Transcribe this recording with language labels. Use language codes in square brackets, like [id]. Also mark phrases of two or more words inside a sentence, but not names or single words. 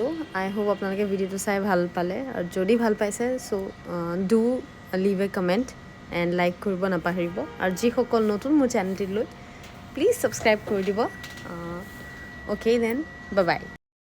[en] I hope [as] আপোনালোকে ভিডিঅ'টো চাই ভাল পালে, আৰু যদি ভাল পাইছে [en] do leave a comment and like [as] কৰিব নাপাহৰিব। আৰু যিসকল নতুন মোৰ চেনেলটিলৈ প্লিজ ছাবস্ক্ৰাইব কৰি দিব। [en] Okay then, bye bye.